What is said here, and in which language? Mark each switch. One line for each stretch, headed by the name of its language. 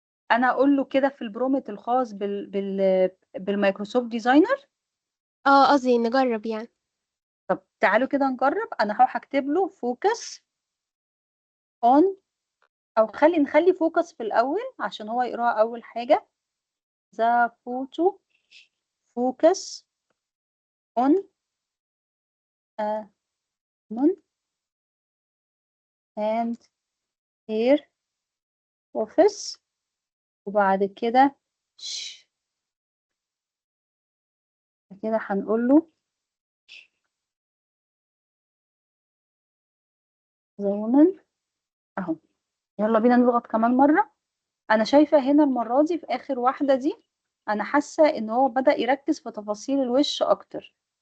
Arabic: انا اقول له كده في البرومت الخاص بالمايكروسوفت ديزاينر. اه قصدي نجرب يعني. طب تعالوا كده نجرب. انا هكتب له فوكس اون او نخلي فوكس في الاول عشان هو يقراها اول حاجة.
English: the photo focus on a woman and her office.
Arabic: وبعد كده كده هنقول له the woman اهو. يلا بينا نضغط كمان مرة. انا شايفة هنا المرة دي في اخر واحدة دي انا حاسة ان هو بدأ يركز في تفاصيل الوش اكتر.